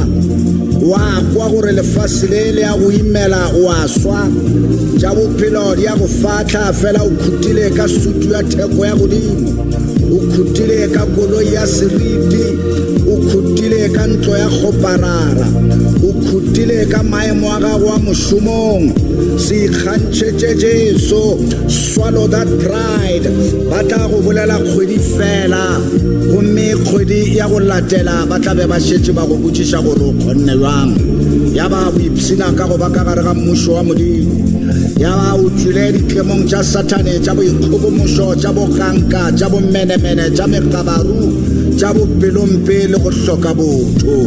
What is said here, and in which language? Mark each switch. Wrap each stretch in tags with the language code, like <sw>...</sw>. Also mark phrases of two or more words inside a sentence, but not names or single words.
<nso>Wa kwa gore lefatshe le ya go imela o a swa, tša bophelo di ya go fatla, fela o khutile ka sutu ya theko ya godimo, o khutile ka koloi ya seriti, o khutile ka ntlo ya kgoparara, o khutile ka maemo a gago a mošomong. Se ikgantšhetše Jesu,</nso> <en>swallow that pride.</en> <nso>Ba tla go bolela kgwedi fela, gomme kgwedi ya go latela ba tla be ba šetše ba go botšiša gore o kgonne jwang. Ya ba o ipshina ka go ba ka gare ga mmušo wa Modimo, ya ba o tswile diklemong tša Satane, tša boikgobomošo, tša boganka, tša bomenemene, tša megabaru, tša bopelompe le go hloka botho.</nso>